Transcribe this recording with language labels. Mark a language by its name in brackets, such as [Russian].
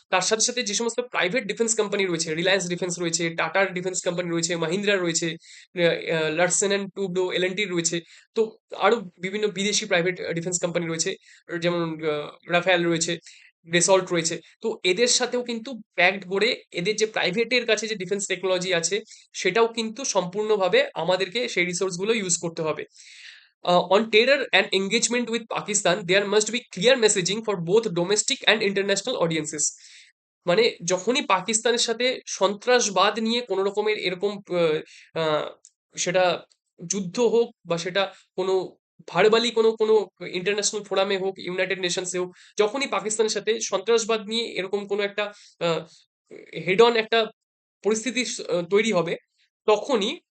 [Bangla] তার সাথে সাথে যে সমস্ত প্রাইভেট ডিফেন্স কোম্পানি রয়েছে, রিলায়েন্স ডিফেন্স রয়েছে, টাটার ডিফেন্স কোম্পানি রয়েছে, মাহিন্দ্রা রয়েছে, লার্সেন অ্যান্ড টুব্রো, এলএনটি রয়েছে, তো আরো বিভিন্ন বিদেশি প্রাইভেট ডিফেন্স কোম্পানি রয়েছে, যেমন রাফেল রয়েছে, রেসল্ট রয়েছে। তো এদের সাথেও কিন্তু প্যাক্ট করে এদের যে প্রাইভেটের কাছে যে ডিফেন্স টেকনোলজি আছে, সেটাও কিন্তু সম্পূর্ণভাবে আমাদেরকে সেই রিসোর্সগুলো ইউজ করতে হবে। [English] On terror and engagement with Pakistan, there must be clear messaging for both domestic and international audiences. [Bangla] মানে যখনই পাকিস্তানের সাথে সন্ত্রাসবাদ নিয়ে কোনো রকমের এরকম আহ, সেটা যুদ্ধ হোক বা সেটা কোনো ভার্বালি কোনো কোনো ইন্টারন্যাশনাল ফোরামে হোক, ইউনাইটেড নেশনসে হোক, যখনই পাকিস্তানের সাথে সন্ত্রাসবাদ নিয়ে এরকম কোনো একটা হেড অন একটা পরিস্থিতি তৈরি হবে, তখনই